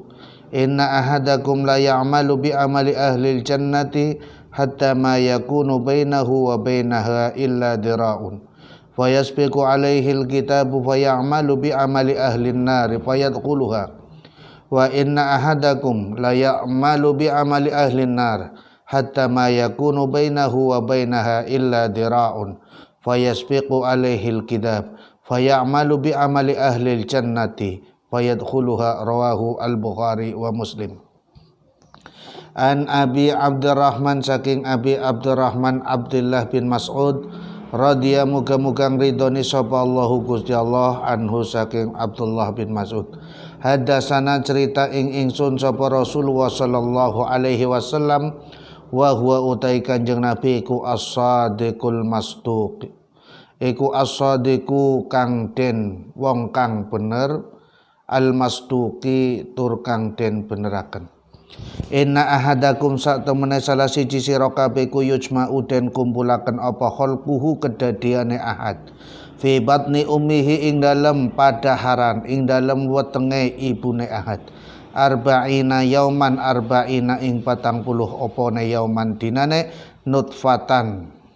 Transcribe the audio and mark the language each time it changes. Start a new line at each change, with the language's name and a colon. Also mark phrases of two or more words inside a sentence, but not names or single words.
Arabic: إن أحدكم ليعمل بعمل أهل الجنة حتى ما يكون بينه وبينها إلا ذراع فيسبق عليه الكتاب فيعمل بعمل أهل النار فيدخلها وإن أحدكم ليعمل بعمل أهل النار حتى ما يكون بينه وبينها إلا ذراع فيسبق عليه الكتاب فيعمل بعمل أهل الجنة فيدخلها. رواه البخاري ومسلم. عن أبي عبد الرحمن,
Javanese: saking Abi Abdurrahman Abdullah bin Mas'ud radhiya muga-muga ridhoni sapa Allahu Gusti Allah anhu saking Abdullah bin Mas'ud. Hadasana cerita ing ingsun sapa Rasulullah
Arabic: صلى الله عليه وسلم وهو
Javanese: utai Kanjeng Nabi iku
Arabic: الصادق المصدوق.
Javanese: Iku as-sadiqu kang den wong kang bener, al-masduqi tur kang den beneraken.
Arabic: إن أحدكم
Javanese: sak temene salah siji sira kabeh ku yujma'u den kumpulaken apa khalquhu kedadiane
Arabic: أحد في بطن أمه
Javanese: ing dalem padaharan ing dalem wetenge ibune
Arabic: أحد أربعين يوما أربعين
Javanese: ing 40 opone yauman dinane nutfatan